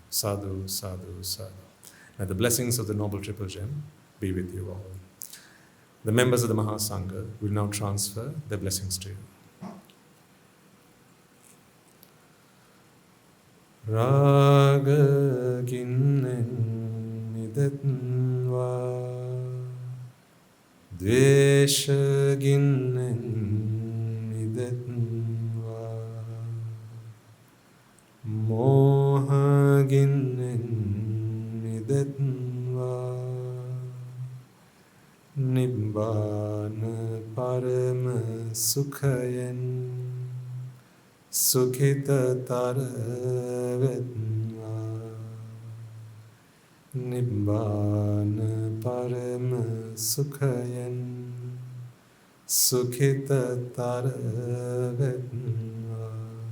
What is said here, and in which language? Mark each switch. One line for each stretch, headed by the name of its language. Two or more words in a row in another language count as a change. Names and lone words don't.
Pali: Sadhu, sadhu, sadhu.
English: May the blessings of the Noble Triple Gem be with you all. The members of the Mahasangha will now transfer their blessings to you.
Sinhala: රාග ගින්නෙන් නිදැත්වා, ද්වේෂ ගින්නෙන් නිදැත්වා, මෝහ ගින්නෙන් නිදැත්වා,
Pali: Nibbāna parama
Sinhala: සුඛයෙන් සුඛිතතර වෙත්වා
Pali: නිබ්බාන පරම
Sinhala: සුඛයෙන් සුඛිතතර වෙත්වා